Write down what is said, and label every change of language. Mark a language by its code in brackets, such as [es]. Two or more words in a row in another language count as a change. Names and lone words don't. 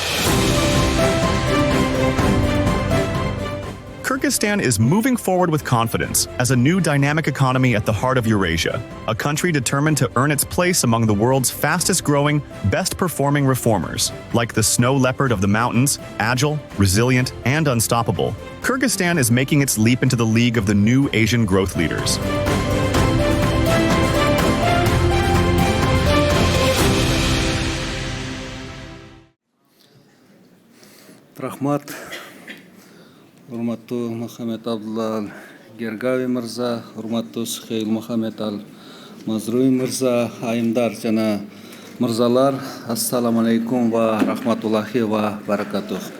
[en] Kyrgyzstan is moving forward with confidence as a new dynamic economy at the heart of Eurasia, a country determined to earn its place among the world's fastest-growing, best-performing reformers. Like the snow leopard of the mountains, agile, resilient, and unstoppable, Kyrgyzstan is making its leap into the league of the new Asian growth leaders. [ky] Рахмат. Урматтуу Мухаммед Абдулла Гергави мырза, урматтуу Suhail Мухаммед Mazrouei мырза, айымдар жана мырзалар, [ar] السلام عليكم و رحمة الله و بركاته.